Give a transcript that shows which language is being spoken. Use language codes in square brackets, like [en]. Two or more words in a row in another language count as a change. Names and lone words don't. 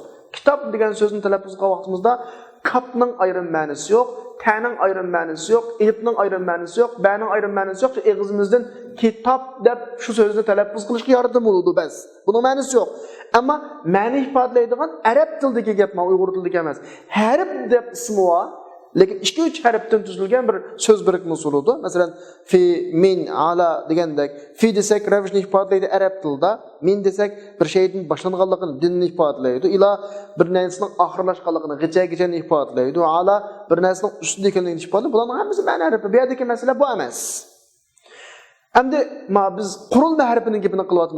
[uz] Kitob degan so'zni talaffuz qilgan vaqtimizda kapning ayrim ma'nosi yo'q, ta'ning ayrim ma'nosi yo'q, elifning ayrim ma'nosi yo'q, ba'ning ayrim ma'nosi yo'q. Og'zimizdan kitob deb shu so'zni talaffuz qilishga yordam bo'ladi bas. Buning ma'nosi yo'q. Ama ma'ni ifodalaydigan arab tilidagi gap, Uyg'ur tilidagi emas. Harf deb ismi bor, lekin 2-3 harfdan tuzilgan bir so'z birikmasi bo'ladi. Masalan, fi, min, ala degandek, fi desak ravishni ifodalaydi arab tilida, min desak bir şeyning boshlanganligini, dinni ifodalaydi. Ila bir narsaning oxirlashganligini, g'icha-gichani ifodalaydi. Ala bir narsaning ustida ekanligini ifodalaydi. Bularning hammasi ma'na harfi. Bu yerdagi masala bu emas. Endi biz qurilma harfining gapini qilyapmiz.